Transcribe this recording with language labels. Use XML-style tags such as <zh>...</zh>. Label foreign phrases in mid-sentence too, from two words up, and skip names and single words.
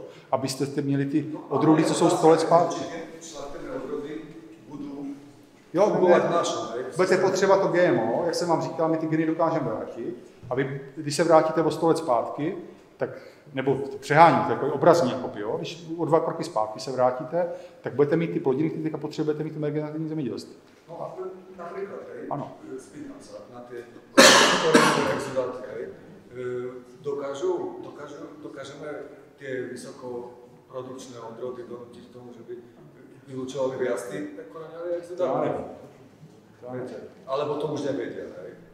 <cs>Abyste měli ty odrůdy, co jsou 100 let zpátky. Jo, budete potřebovat to GMO, jak jsem vám říkal, my ty geny dokážeme vrátit. A vy, když se vrátíte o 100 let zpátky, tak, nebo přeháníte, jako obrazně, jakoby, jo? Když o 2 kroky zpátky se vrátíte, tak budete mít ty plodiny, které teďka potřebujete mít v regenerativním zemědělství.</cs> <sk>No a napríklad,</sk> <cs>ano.</cs> <sk>Spýtam sa na tie exudáty, dokážeme tie vysokoprodukčné odrody donútiť k tomu, že by vylúčovali viac tých koreňových exudáty? Alebo to už nevedia, hej?</sk>